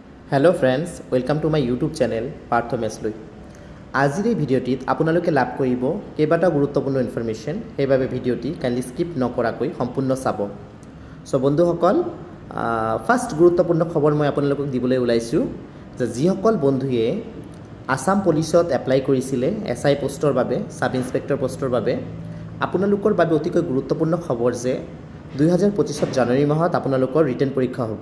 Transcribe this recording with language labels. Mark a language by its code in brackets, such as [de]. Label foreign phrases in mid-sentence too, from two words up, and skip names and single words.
[en] hello friends welcome to my YouTube channel Parth Meslui. [as] आजिर এই ভিডিওটিত আপোনালোকে লাভ কৰিব কেইবাটা গুৰুত্বপূৰ্ণ ইনফৰমেশ্যন, সেইবাবে ভিডিওটি কাইন্ডলি স্কিপ নকৰাকৈ সম্পূৰ্ণ চাব। সো বন্ধুসকল, ফাৰ্স্ট গুৰুত্বপূৰ্ণ খবৰ মই আপোনালোকক দিবলৈ ওলাইছোঁ যে যিসকল বন্ধুৱে আসাম পুলিচত এপ্লাই কৰিছিলে এসআই পোষ্টৰ বাবে, [en] sub inspector [as] পোষ্টৰ বাবে, আপোনালোকৰ বাবে অতিকৈ গুৰুত্বপূৰ্ণ খবৰ যে 2025 জানুৱাৰী মাহত আপোনালোকৰ ৰিটেন পৰীক্ষা হ'ব।